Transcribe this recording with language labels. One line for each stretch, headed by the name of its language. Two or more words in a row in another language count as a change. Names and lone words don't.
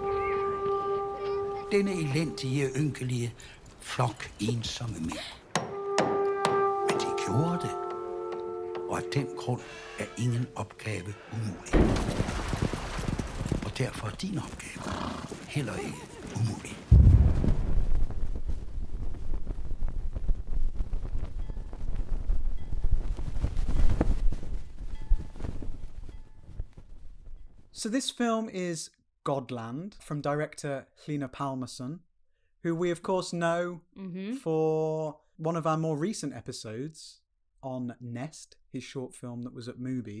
Danish: Denne elendige, ynkelige flok ensomme mænd. Men de gjorde det. Og af den grund er ingen opgave umulig. Og derfor er din opgave heller ikke umulig.
English: So this film is Godland from director Hlynur Pálmason, who we of course know for one of our more recent episodes on Nest, his short film that was at Mubi.